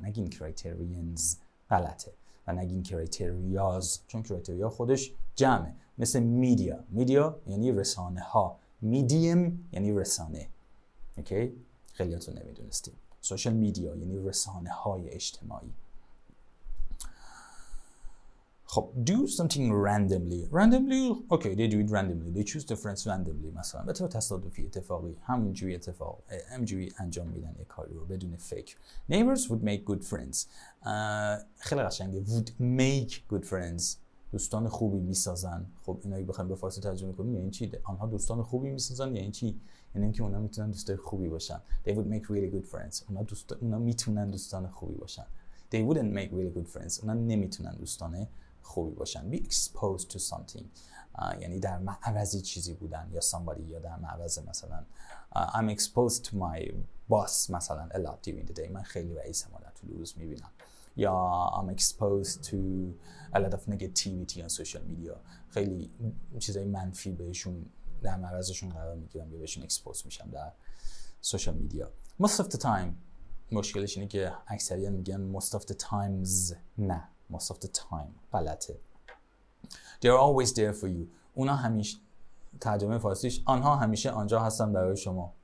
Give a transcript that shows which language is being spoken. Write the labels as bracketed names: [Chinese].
[Persian] نگین criterions، غلطه. و نگین criterias، چون criteria خودش جمعه. مثل media یعنی رسانه ها، medium یعنی رسانه. اوکی؟ خیلیاتون نمیدونستیم. social media یعنی رسانه های اجتماعی. [English] خب do something randomly. okay, they do it randomly. They choose their friends randomly. [Persian] مثلا به طور تصادفی، اتفاقی، همینجوری انجام میدن یک کاری رو بدون فکر. [English] Neighbors would make good friends. [Persian] خیلی قشنگه. [English] would make good friends [Persian] دوستان خوبی میسازن. خب اینا اگه بخوایم به فارسی ترجمه کنیم یعنی چی؟ آنها دوستان خوبی میسازن یعنی چی؟ یعنی اینکه اونا میتونن دوستای خوبی باشن. [English] They would make really good friends. [Persian] اونا میتونن دوستان خوبی باشن. [English] They wouldn't make really good friends. [Persian] اونا نمیتونن دوستان خوبی باشن. [English] Be exposed to something. [Persian] یعنی در معرض چیزی بودن یا [English] somebody [Persian] یا در معرض مثلا [English] I'm exposed to my boss مثلا a lot during the day. [Persian] من خیلی رئیسمو در طول روز میبینم. [English] یا I'm exposed to a lot of negativity on social media. [Persian] خیلی چیزای منفی بهشون در معرضشون قرار میگیرم یا بهشون expose میشم در social media. [English] Most of the time [Persian] مشکلش اینه که اکثریت میگن [English] most of the times. نه، most of the time غلطه. They are always there for you. [Persian] اونا همیشه، ترجمه فارسیش آنها همیشه آنجا هستن برای شما.